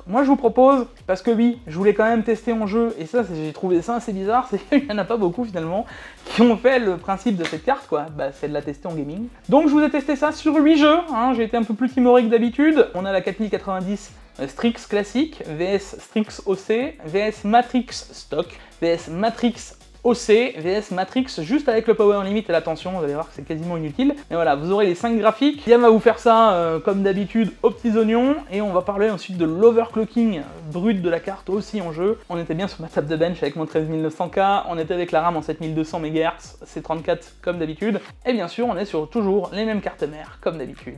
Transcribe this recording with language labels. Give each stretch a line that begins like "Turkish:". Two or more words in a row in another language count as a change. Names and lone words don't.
French: Moi je vous propose, parce que oui, je voulais quand même tester en jeu, et ça j'ai trouvé ça assez bizarre, c'est qu'il n'y en a pas beaucoup finalement, qui ont fait le principe de cette carte, quoi, bah c'est de la tester en gaming. Donc je vous ai testé ça sur 8 jeux, hein, j'ai été un peu plus timoré que d'habitude. On a la 4090 Strix classique, VS Strix OC, VS Matrix Stock, VS Matrix OC, VS Matrix juste avec le
English: power limit
French: et la tension, vous allez voir que c'est quasiment inutile. Mais voilà, vous aurez les 5 graphiques. Yann va vous faire ça comme d'habitude aux petits oignons, et on va parler ensuite de l'overclocking brut de la carte aussi en jeu. On était bien sur ma table de bench avec mon 13900K, on était avec la RAM en 7200 MHz, C34 comme d'habitude, et bien sûr on est sur toujours les mêmes cartes mères comme d'habitude.